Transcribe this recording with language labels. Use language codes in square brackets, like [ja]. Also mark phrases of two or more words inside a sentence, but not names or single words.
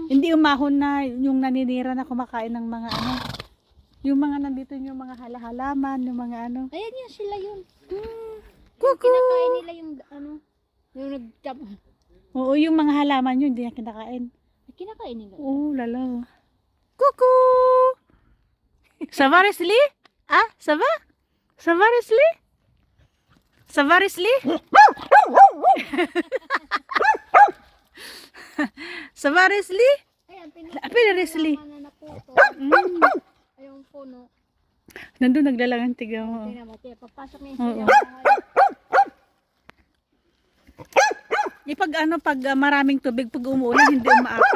[tl] Hindi umahon na yung naninira na kumakain ng mga ano. Yung mga nandito yung mga halaman, yung mga ano. Ayan yan, sila yun. Kuku. Kinakain nila yung ano. Yung nag-jump. Oo, yung mga halaman yun, hindi niya kinakain. Kinakain nila. Oo, lala. [fr] Kuku! Ça va, Risley? Ah, ça va? Ça va, Risley? Ça va, Risley? Ça va, Risley? [tl] Ayan, Apil, Risley. na naputo. Ayong puno. Nandun naglalangan, tiga mo. Tingnan mo, tiyan. Papasok na yung Oo. sila. Pag ano, pag maraming tubig, pag umuulan, hindi umaapaw.